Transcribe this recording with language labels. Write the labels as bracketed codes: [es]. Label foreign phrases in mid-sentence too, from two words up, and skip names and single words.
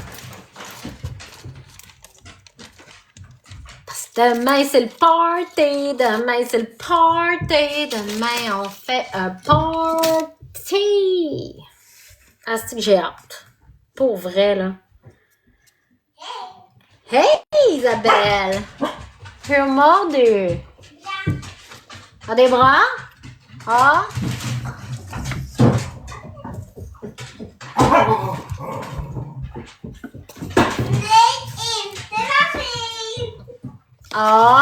[fr] Parce que demain, c'est le party. Demain, c'est le party. Demain, on fait un party. Ah, c'est que j'ai hâte. Pour vrai, là. Hey, Isabelle! [sv] Hur mår du? Har det bra? Ja. Nej, inte maskin! Ja.